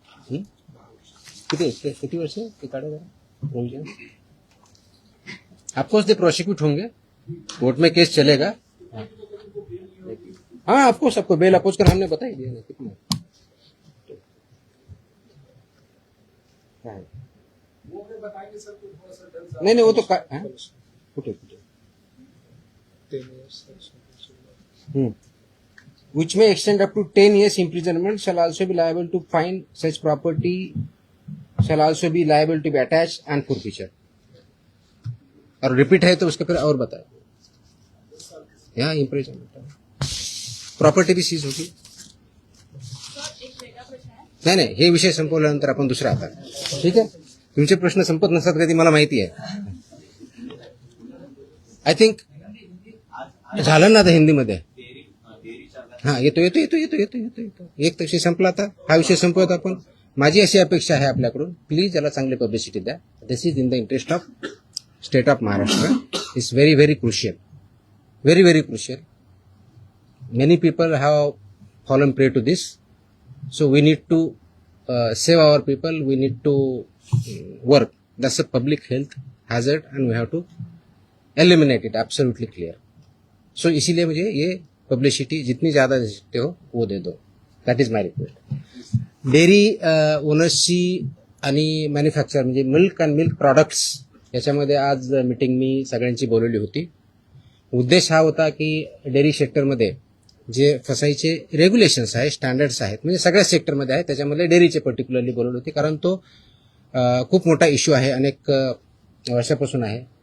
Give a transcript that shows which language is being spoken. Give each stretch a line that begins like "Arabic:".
Marathi: किती वर्ष ते काढा जरा प्रोविजन।
English: of course they prosecute
Hindi: होंगे, कोर्ट में केस चलेगा। हाँ आपको सबको बेल अपोज कर हमने बता ही दिया ना कितना है। नहीं वो तो
English: which may extend up to 10 years imprisonment, shall also be liable to fine, such property shall also be liable to be attached and forfeiture।
Hindi: और रिपीट है तो उसके फिर और बताए, यहाँ इम्प्रिजनमेंट प्रॉपर्टी भी सीज होगी।
Marathi: नाही हे विषय संपवल्यानंतर आपण दुसरा आता, ठीक आहे। तुमचे प्रश्न संपत नसतात कधी, मला माहिती आहे।
English: I think
Marathi: झालं ना आता हिंदीमध्ये। हा येतो येतो येतो येतो येतो येतो येतो एक विषय संपला, आता हा विषय संपवत आपण। माझी अशी अपेक्षा आहे आपल्याकडून, प्लीज याला चांगली पब्लिसिटी द्या।
English: This is in the interest of state of Maharashtra, is very very crucial, very very crucial. Many people have fallen prey to this, so we need to save our people. We need to work. That's a public health hazard, and we have to eliminate it. Absolutely clear.
Hindi: So इसीलिए मुझे ये publicity जितनी ज़्यादा दे सकते हो वो दे दो.
English: That is my request.
Marathi: Dairy ओनर्सची आणि manufacture म्हणजे मिल्क अँड मिल्क प्रॉडक्ट्स याच्यामध्ये आज मीटिंग मी सगळ्यांची बोलवली होती. उद्देश हा होता की डेअरी सेक्टरमध्ये जे फसाईचे रेग्युलेशन्स आहेत, स्टँडर्ड्स आहेत, म्हणजे सगळ्या सेक्टरमध्ये आहेत, त्याच्यामध्ये डेअरीचे पर्टिक्युलरली बोलवले होते, कारण तो खूप मोठा इश्यू आहे, अनेक वर्षापासून आहे.